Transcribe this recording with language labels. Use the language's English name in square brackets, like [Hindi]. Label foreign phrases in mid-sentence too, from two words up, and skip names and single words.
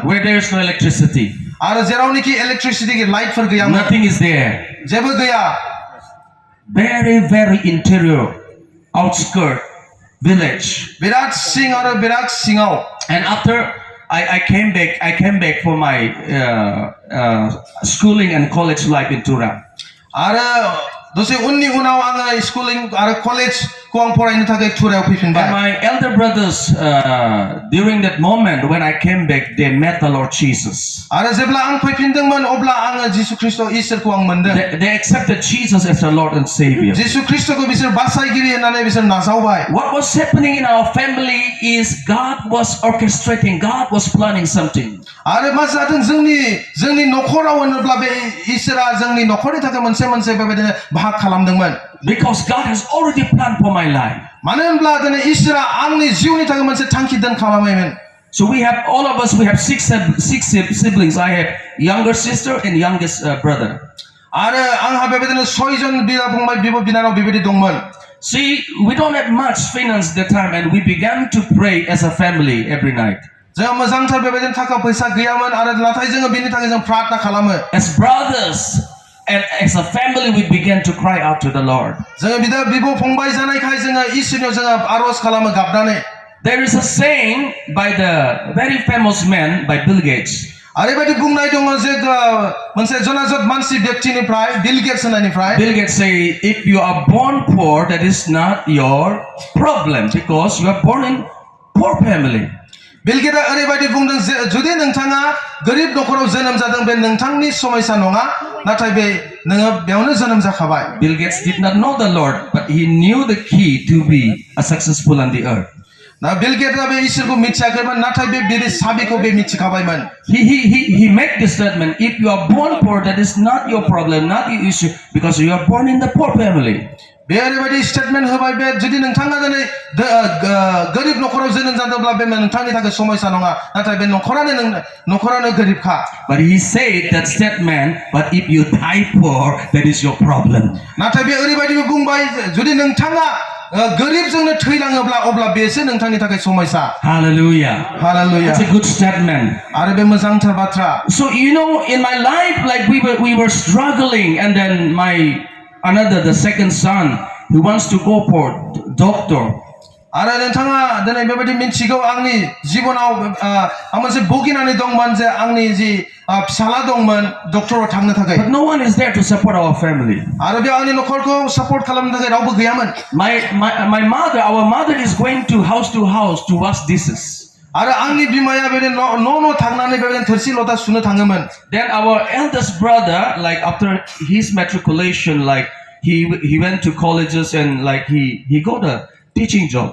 [English] Where there is no electricity. [Bodo] आरो जेरावनोखि इलेक्ट्रिसिटि लाइटफोर गैयामोन. [English] Nothing is there. [Bodo] जेबो गैया. [English] Very interior, outskirt village. [Bodo] बिराद सिं आरो बिराद सिङाव. [English] And after I came back for my schooling and college life in Tura. [Bodo] आरो दसे उननि उनाव आङो स्कुलिं आरो कलेजखौ आं फरायनो थाखाय थुरायाव [English] And [Bodo] फैफिनबाय [English] my elder brothers, during that moment when I came back, they met the Lord Jesus. [Bodo] आरो जेब्ला आं फैफिनदोंमोन अब्ला आङो जिसु ख्रीष्ट इसोरखौ आं मोनदों [English] They accepted Jesus as their Lord and Savior. [Bodo] जिसु ख्रीष्टखौ बिसोर बासायगिरि होननानै बिसोर नाजावबाय [English] What was happening in our family is God was orchestrating, God was planning something. [Bodo] आरो मा जादों जोंनि नखराव होनोब्ला बे इसोरा जोंनि नखरनि थाखाय मोनसे बेबायदिनो भाग खालामदोंमोन [English] Because God has already planned for my life. [Bodo] मानो होनब्ला दिनै इसोरा आंनि जिउनि थाखाय मोनसे थांखि दोनखालामबायमोन [English] So we have all of us. We have six siblings. I have younger sister and youngest brother. [Bodo] आरो आंहा बेबायदिनो 6 जन बिदा फंबाय बिब' बिनानाव बेबायदि दंमोन [English] See, we don't have much finance at the time, and we began to pray as a family every night. [Bodo] जों मोजांथार बेबायदिनो थाखा फैसा गैयामोन आरो नाथाय जोङो बिनि थाखाय जों प्रार्थना खालामो [English] As brothers and as a family, we began to cry out to the Lord. [Bodo] जोङो बिदा बिब' फंबाय जानायखाय जोङो इसोरनियाव जोङो आरज खालामो गाबनानै [English] There is a saying by the very famous man by Bill Gates. [Bodo] ओरैबायदि बुंनाय दङ जे मोनसे जनाजत मानसि व्यक्तिनिफ्राय बिल गेट्स होननायनिफ्राय [English] Bill Gates say, if you are born poor, that is not your problem because you are born in poor family. [Bodo] बिल गेटआ ओरैबायदि बुंदों जे जुदि नोंथाङा गोरिब नखराव जोनोम जादों बे नोंथांनि समस्या नङा नाथाय बे नोङो बेयावनो जोनोम जाखाबाय [English] Bill Gates did not know the Lord, but he knew the key to be a successful on the earth. [Bodo] ना बिल गेटआ बे इसोरखौ मिथियाखैमोन नाथाय बे बिनि साबिखौ बे मिथिखाबायमोन [English] He made this statement, if you are born poor, that is not your problem, not your issue, because you are born in the poor family. [Bodo] बे ओरैबायदि स्टेटमेन्ट होबाय बे जुदि नोंथाङा दिनै गोरिब नखराव जोनोम जादोंब्ला बे नोंथांनि थाखाय समस्या नङा नाथाय बे नखरानो गोरिबखा [English] But he said that statement, but if you die poor, that is your problem. [Bodo] नाथाय बे ओरैबायदिबो बुंबाय जुदि नोंथाङा गोरिबजोंनो थैलाङोब्ला अब्ला बेसो नोंथांनि थाखाय समस्या [English] Hallelujah. [Bodo] हालेलुया [English] That's a good statement. [Bodo] आरो बे मोजांथार बाथ्रा [English] So in my life, like we were struggling, and then the second son, he wants to go for doctor. [Bodo] आरो नोंथाङा दिनै बेबायदि मिथिगौ आंनि जिबनाव आं मोनसे भुगिनानै दंमोन जे आंनि जि फिसाला दंमोन डक्टराव थांनो थाखाय [English] But no one is there to support our family. [Bodo] आरो बे आंनि नखरखौ सापर्ट खालामनो थाखाय रावबो गैयामोन [English] Our mother is going to house to wash dishes. [Bodo] आरो आंनि बिमाया बेबायदि न' थांनानै बेबायदिनो थोरसि लथा सुनो थाङोमोन [English] Then our eldest brother, like after his matriculation, like he went to colleges and like he got a teaching job.